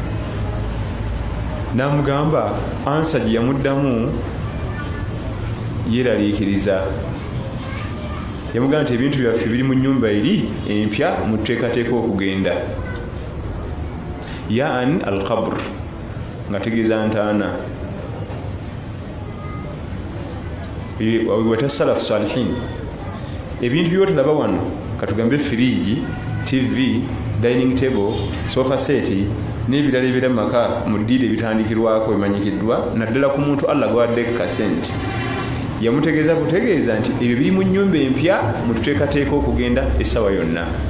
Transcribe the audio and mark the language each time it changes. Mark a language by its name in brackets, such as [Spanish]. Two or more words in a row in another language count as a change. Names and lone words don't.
[Ganda] n'amugamba ansa gye yamuddamu yeraliikiriza yamugamba nti ebintu byaffe biri mu nnyumba eri empya muteekateeka okugenda [Arabic] يعني القبر [Ganda] nga tegeeza ntaana wata [Arabic] السلف الصالحين [Ganda] ebintu byotalaba wano katugambe firiji, tv, [English] dining table, sofa set [Ganda] n'ebirala ebira mu maka mu ddiiro ebitandikirwako emanyikiddwa naddala ku muntu allah gwadde kasente yamutegeeza kutegeeza nti ebyo biri mu nnyumba empya mututeekateeka okugenda essaawa yonna.